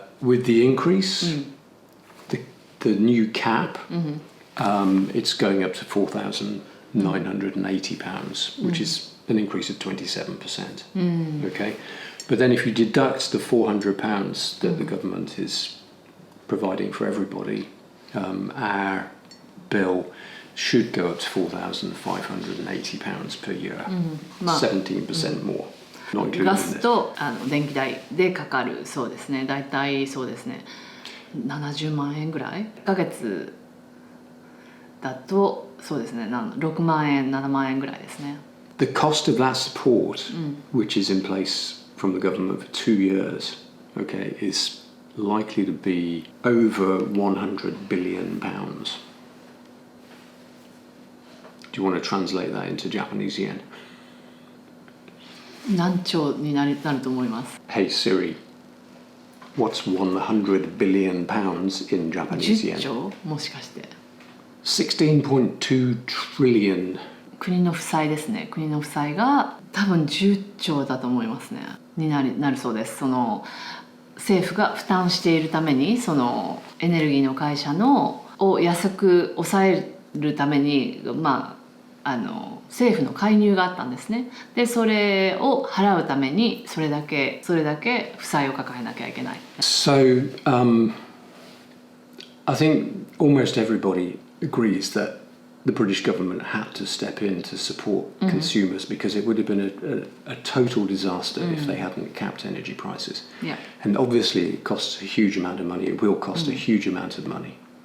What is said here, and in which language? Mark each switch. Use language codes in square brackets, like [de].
[en] With the increase, the new cap, it's going up to £4,980, which is an increase of 27%. Okay. But then if you deduct the £400 that the government is providing for everybody, our bill should go up to £4,580 per year, 17% more, not including [ja] ガスと電気代でかかるそうですね。だいたいそうですね。 70万円ぐらい。1ヶ月だとそうですね。 6万円、7万円ぐらいですね。 [en] The cost of that support, which is in place from the government for 2 years, okay, is likely to be over £100 billion. Do you want to translate that into Japanese yen? [ja] 何兆になると思います。 [en] Hey Siri, what's £100 billion in Japanese 10 yen? [ja] 兆もしかして。 [en] 16.2 trillion. [ja] 国の負債ですね。国の負債が多分10兆だと思いますね。になるそうです。その政府が負担しているために、そのエネルギーの会社を安く抑えるために、政府の介入があったんですね。で、それを払うためにそれだけ負債を抱えなきゃいけない。 [en] So, I think almost everybody agrees that the British government had to step in to support consumers because it would have been a total disaster if they hadn't capped energy prices. Yeah. And obviously it costs a huge amount of money. It will cost a huge amount of money.